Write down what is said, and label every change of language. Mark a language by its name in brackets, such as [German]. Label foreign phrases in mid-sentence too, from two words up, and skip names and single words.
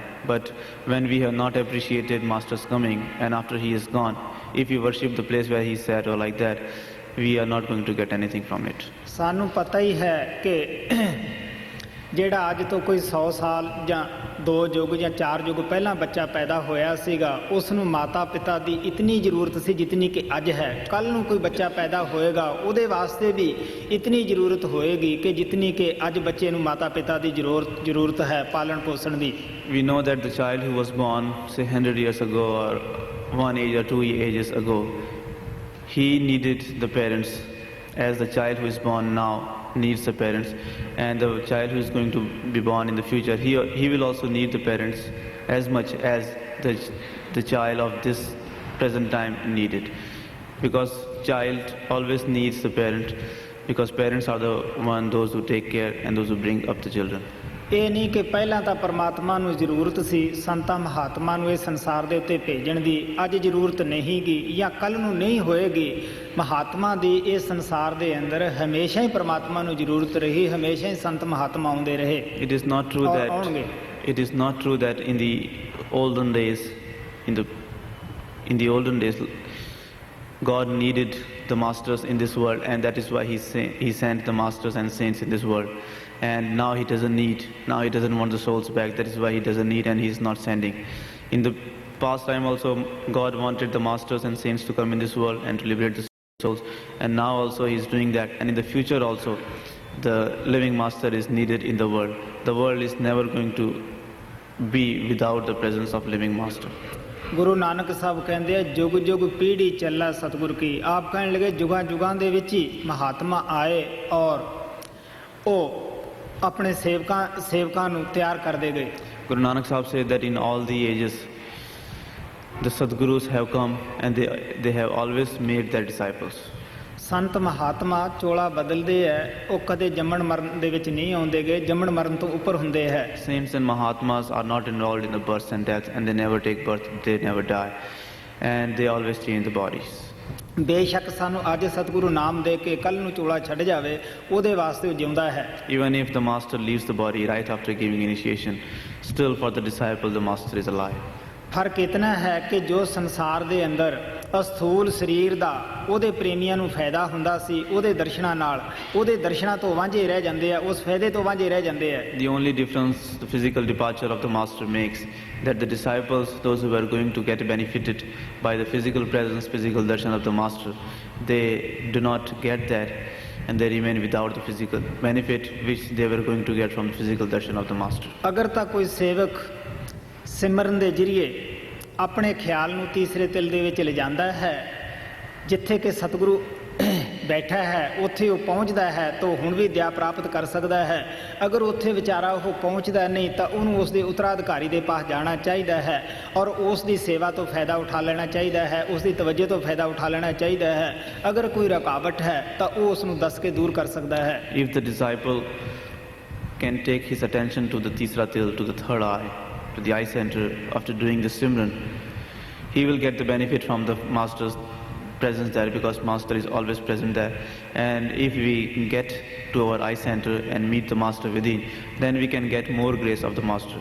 [English] But when we have not appreciated master's coming and after he is gone, if we worship the place where he sat or like that, we are not going to get anything from it. [Punjabi] ਸਾਨੂੰ ਪਤਾ ਹੀ ਹੈ ਕਿ ਜਿਹੜਾ ਅੱਜ ਤੋਂ ਕੋਈ 100 ਸਾਲ ਜਾਂ 2 ਯੁੱਗ ਜਾਂ 4 ਯੁੱਗ ਪਹਿਲਾਂ ਬੱਚਾ ਪੈਦਾ ਹੋਇਆ ਸੀਗਾ, ਉਸ ਨੂੰ ਮਾਤਾ ਪਿਤਾ ਦੀ ਇਤਨੀ ਜ਼ਰੂਰਤ ਸੀ ਜਿਤਨੀ ਕਿ ਅੱਜ ਹੈ। ਕੱਲ੍ਹ ਨੂੰ ਕੋਈ ਬੱਚਾ ਪੈਦਾ ਹੋਏਗਾ ਉਹਦੇ ਵਾਸਤੇ ਵੀ ਇਤਨੀ ਜ਼ਰੂਰਤ ਹੋਏਗੀ ਕਿ ਜਿਤਨੀ ਕਿ ਅੱਜ ਬੱਚੇ ਨੂੰ ਮਾਤਾ ਪਿਤਾ ਦੀ ਜ਼ਰੂਰਤ ਹੈ ਪਾਲਣ ਪੋਸ਼ਣ ਦੀ। [English] We know that the child who was born say 100 years ago or 1 age or 2 ages ago, he needed the parents as the child who is born now needs the parents, and the child who is going to be born in the future, he will also need the parents as much as the child of this present time needed, because child always needs the parent, because parents are those who take care and those who bring up the children. [Punjabi] ਇਹ ਨਹੀਂ ਕਿ ਪਹਿਲਾਂ ਤਾਂ ਪਰਮਾਤਮਾ ਨੂੰ ਜ਼ਰੂਰਤ ਸੀ ਸੰਤਾਂ ਮਹਾਤਮਾ ਨੂੰ ਇਸ ਸੰਸਾਰ ਦੇ ਉੱਤੇ ਭੇਜਣ ਦੀ, ਅੱਜ ਜ਼ਰੂਰਤ ਨਹੀਂ ਗੀ ਜਾਂ ਕੱਲ੍ਹ ਨੂੰ ਨਹੀਂ ਹੋਏਗੀ। ਮਹਾਤਮਾ ਦੀ ਇਸ ਸੰਸਾਰ ਦੇ ਅੰਦਰ ਹਮੇਸ਼ਾ ਹੀ ਪਰਮਾਤਮਾ ਨੂੰ ਜ਼ਰੂਰਤ ਰਹੀ, ਹਮੇਸ਼ਾ ਹੀ ਸੰਤ ਮਹਾਤਮਾ ਆਉਂਦੇ ਰਹੇ। [English] It is not true that in the olden days God needed the masters in this world, and that is why he sent the masters and saints in this world. And now he doesn't want the souls back, that is why he doesn't need and he is not sending. In the past time also God wanted the masters and saints to come in this world and to liberate the souls, and now also he is doing that, and in the future also the living master is needed in the world. The world is never going to be without the presence of living master. [Punjabi] ਗੁਰੂ ਨਾਨਕ ਸਾਹਿਬ ਕਹਿੰਦੇ ਆ ਜੁਗ ਜੁਗ ਪੀੜ੍ਹੀ ਚੱਲਾ ਸਤਿਗੁਰ ਕੀ। ਆਪ ਕਹਿਣ ਲੱਗੇ ਜੁਗਾਂ ਜੁਗਾਂ ਦੇ ਵਿੱਚ ਹੀ ਮਹਾਤਮਾ ਆਏ ਔਰ ਉਹ ਆਪਣੇ ਸੇਵਕਾਂ ਨੂੰ ਤਿਆਰ ਕਰਦੇ ਗਏ। [English] Guru Nanak Sahib said that in all the ages, the Sadgurus have come and they have always made their disciples. [Punjabi] ਸੰਤ ਮਹਾਤਮਾ ਚੋਲਾ ਬਦਲਦੇ ਹੈ, ਉਹ ਕਦੇ ਜੰਮਣ ਮਰਨ ਦੇ ਵਿੱਚ ਨਹੀਂ ਆਉਂਦੇ ਗਏ, ਜੰਮਣ ਮਰਨ ਤੋਂ ਉੱਪਰ ਹੁੰਦੇ ਹੈ। [English] Saints and Mahatmas are not involved in the birth and death, and they never take birth, they never die, and they always change the bodies. [Punjabi] ਬੇਸ਼ੱਕ ਸਾਨੂੰ ਅੱਜ ਸਤਿਗੁਰੂ ਨਾਮ ਦੇ ਕੇ ਕੱਲ ਨੂੰ ਚੋਲਾ ਛੱਡ ਜਾਵੇ, ਉਹਦੇ ਵਾਸਤੇ ਉਹ ਜਿਉਂਦਾ ਹੈ। [English] Even if the master leaves the body right after giving initiation, still for the disciple the master is alive. [Punjabi] ਫਰਕ ਇਤਨਾ ਹੈ ਕਿ ਜੋ ਸੰਸਾਰ ਦੇ ਅੰਦਰ ਅਸਥੂਲ ਸਰੀਰ ਦਾ ਉਹਦੇ ਪ੍ਰੇਮੀਆਂ ਨੂੰ ਫਾਇਦਾ ਹੁੰਦਾ ਸੀ, ਉਹਦੇ ਦਰਸ਼ਨਾਂ ਨਾਲ, ਉਹਦੇ ਦਰਸ਼ਨਾਂ ਤੋਂ ਵਾਂਝੇ ਰਹਿ ਜਾਂਦੇ ਆ, ਉਸ ਫਾਇਦੇ ਤੋਂ ਵਾਂਝੇ ਰਹਿ ਜਾਂਦੇ ਆ। [English] The only difference the physical departure of the master makes, that the disciples, those who are going to get benefited by the physical presence, physical darshan of the master, they do not get that, and they remain without the physical benefit which they were going to get from the physical darshan of the master. [Punjabi] ਅਗਰ ਤਾਂ ਕੋਈ ਸੇਵਕ ਸਿਮਰਨ ਦੇ ਜ਼ਰੀਏ ਆਪਣੇ ਖਿਆਲ ਨੂੰ ਤੀਸਰੇ ਤਿਲ ਦੇ ਵਿੱਚ ਲਿਜਾਂਦਾ ਹੈ, ਜਿੱਥੇ ਕਿ ਸਤਿਗੁਰੂ ਬੈਠਾ ਹੈ ਉੱਥੇ ਉਹ ਪਹੁੰਚਦਾ ਹੈ ਤਾਂ ਹੁਣ ਵੀ ਦਇਆ ਪ੍ਰਾਪਤ ਕਰ ਸਕਦਾ ਹੈ। ਅਗਰ ਉੱਥੇ ਵਿਚਾਰਾ ਉਹ ਪਹੁੰਚਦਾ ਨਹੀਂ ਤਾਂ ਉਹਨੂੰ ਉਸ ਦੇ ਉਤਰਾਧਿਕਾਰੀ ਦੇ ਪਾਸ ਜਾਣਾ ਚਾਹੀਦਾ ਹੈ ਔਰ ਉਸ ਦੀ ਸੇਵਾ ਤੋਂ ਫਾਇਦਾ ਉਠਾ ਲੈਣਾ ਚਾਹੀਦਾ ਹੈ, ਉਸ ਦੀ ਤਵੱਜੋ ਤੋਂ ਫਾਇਦਾ ਉਠਾ ਲੈਣਾ ਚਾਹੀਦਾ ਹੈ। ਅਗਰ ਕੋਈ ਰੁਕਾਵਟ ਹੈ ਤਾਂ ਉਹ ਉਸ ਨੂੰ ਦੱਸ ਕੇ ਦੂਰ ਕਰ ਸਕਦਾ ਹੈ। [English] If the disciple can take his attention to the [Punjabi] ਤੀਸਰਾ ਤਿਲ, [English] to the third eye, to the eye center, after doing the Simran, he will get the benefit from the master's presence there, because master is always present there. And if we get to our eye center and meet the master within, then we can get more grace of the master.